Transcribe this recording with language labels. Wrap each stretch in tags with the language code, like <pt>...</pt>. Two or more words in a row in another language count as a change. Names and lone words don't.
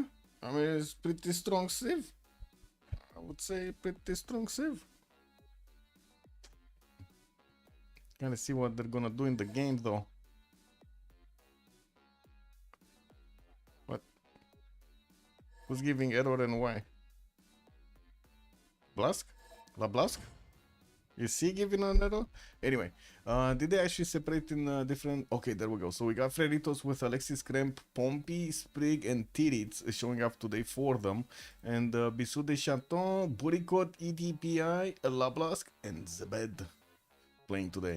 <en>I mean, it's pretty strong Civ. I would say pretty strong Civ. Gotta see what they're gonna do in the game, though. What? Who's giving error and why? Blask? La Blask? Is he giving an error? Anyway, did they actually separate in different... Okay, there we go. So we got Freritos with Alexis Kremp, Pompey, Sprig, and Tirits showing up today for them. And Bisous de Chatons, Buricot, EDPI, Lablask, and Zebed playing today.</en>